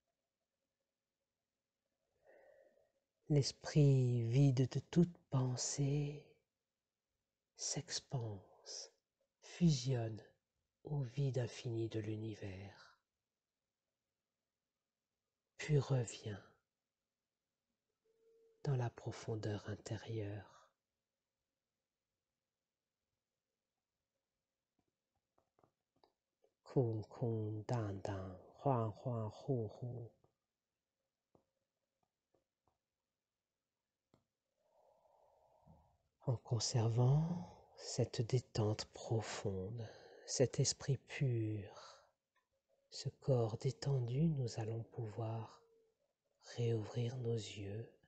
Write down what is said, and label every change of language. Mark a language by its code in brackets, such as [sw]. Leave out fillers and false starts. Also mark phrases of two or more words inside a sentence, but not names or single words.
[fr] L'esprit vide de toute pensée s'expanse, fusionne au vide infini de l'univers, puis revient dans la profondeur intérieure. [zh] 空空荡荡，恍恍惚惚. [fr] En conservant cette détente profonde, cet esprit pur, ce corps détendu, nous allons pouvoir réouvrir nos yeux.